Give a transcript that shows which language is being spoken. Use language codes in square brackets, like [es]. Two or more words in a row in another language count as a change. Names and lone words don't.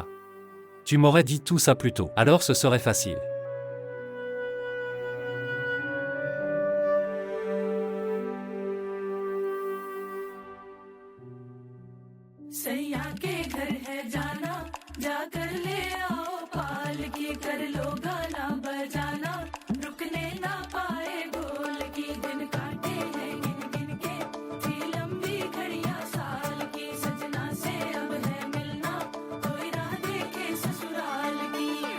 [fr] Tu m'aurais dit tout ça plus tôt, alors ce serait facile. [hi] सैया के घर है जाना जाकर ले आओ पाल की कर लो गाना बजाना रुकने ना पाए गोल की दिन काटे हैं गिन गिन के थी लंबी घड़ियां साल की सजना से अब है मिलना कोई राह देखे ससुराल की